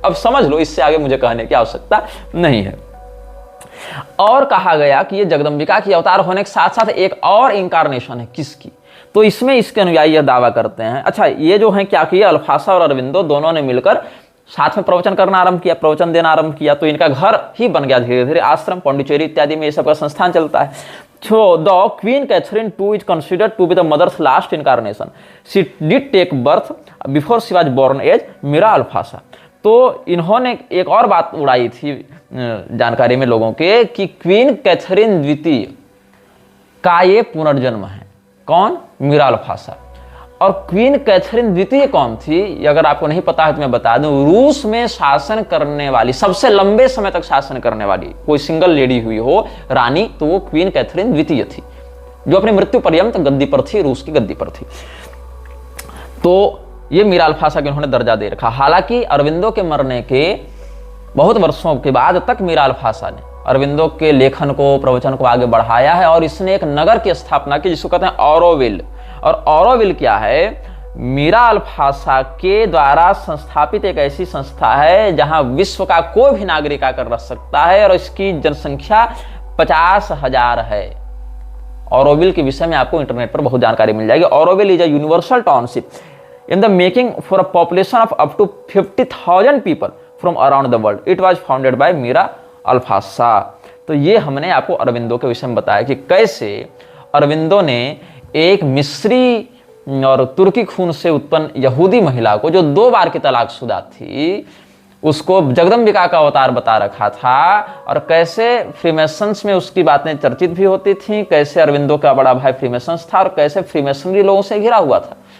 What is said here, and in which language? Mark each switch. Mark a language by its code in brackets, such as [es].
[hi] अब समझ लो, इससे आगे मुझे कहने की आवश्यकता नहीं है। और कहा गया कि ये जगदम्बिका की अवतार होने के साथ साथ एक और इंकारनेशन है, किसकी? तो इसमें इसके अनुयायी यह दावा करते हैं। अच्छा, ये जो है क्या किया? अल्फासा और अरविंदो दोनों ने मिलकर साथ में प्रवचन करना आरंभ किया, प्रवचन देना आरंभ किया। तो इनका घर ही बन गया धीरे धीरे, आश्रम, पौंडीचेरी इत्यादि में ये सब का संस्थान चलता है। [en] So the Queen Catherine II is considered to be the mother's last incarnation. She did take birth before she was born as Mirra Alfassa. [hi] तो इन्होंने एक और बात उड़ाई थी जानकारी में लोगों के कि क्वीन कैथरीन द्वितीय का ये पुनर्जन्म है। कौन? मीरा अल्फासा। और क्वीन कैथरीन द्वितीय कौन थी, अगर आपको नहीं पता है तो मैं बता दूं, रूस में शासन करने वाली, सबसे लंबे समय तक शासन करने वाली कोई सिंगल लेडी हुई हो रानी, तो वो क्वीन कैथरीन द्वितीय थी, जो अपनी मृत्यु पर्यंत गद्दी पर थी, रूस की गद्दी पर थी। तो ये मीरा अल्फासा के उन्होंने दर्जा दे रखा। हालांकि अरविंदो के मरने के बहुत वर्षों के बाद तक मीरा अल्फासा ने अरविंदो के लेखन को, प्रवचन को आगे बढ़ाया है और इसने एक नगर की स्थापना की जिसको कहते हैं ऑरोविल। और ऑरोविल क्या है? मीरा अल्फासा के द्वारा संस्थापित एक ऐसी संस्था है जहां विश्व का कोई भी नागरिक आकर रह सकता है और इसकी जनसंख्या 50,000 है। ऑरोविल के विषय में आपको इंटरनेट पर बहुत जानकारी मिल जाएगी। [en] Auroville is a universal township in the making for a population of up to 50,000 people from around the world. It was founded by Mirra Alfassa. [hi] तो ये हमने आपको अरविंदो के विषय में बताया कि कैसे अरविंदो ने एक मिस्री और तुर्की खून से उत्पन्न यहूदी महिला को, जो 2 बार की तलाकशुदा थी, उसको जगदम्बिका का अवतार बता रखा था। और कैसे फ्रीमेसन्स में उसकी बातें चर्चित भी होती थी, कैसे अरविंदो का बड़ा भाई फ्रीमेसन्स था और कैसे फ्रीमेसनरी लोगों से घिरा हुआ था।